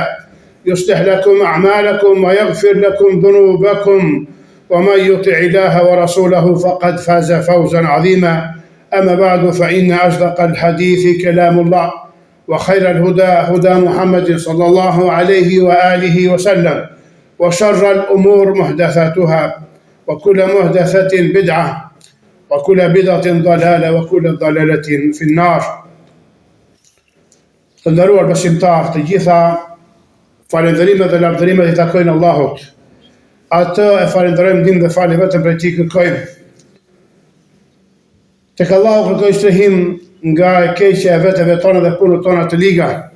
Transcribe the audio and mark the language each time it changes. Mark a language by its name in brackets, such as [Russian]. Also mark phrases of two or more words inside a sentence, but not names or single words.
[Arabic] يصلح لكم أعمالكم ويغفر لكم ذنوبكم ومن يطع الله ورسوله فقد فاز فوزا عظيما أما بعد فإن أصدق الحديث كلام الله وخير الهدى هدى محمد صلى الله عليه وآله وسلم وشر الأمور محدثاتها وكل محدثة بدعة وكل بدعة ضلالة وكل ضلالة في النار. [Albanian] Të nderuar besimtarë, të gjitha falënderimet dhe lavdërimet I takojnë Allahut. Atë e falenderojmë ndihmë dhe falë vetëm prej Tij kërkojmë. Tek Allahu kërkojmë strehim nga e keqja e vetëve tona dhe punët tona të liga.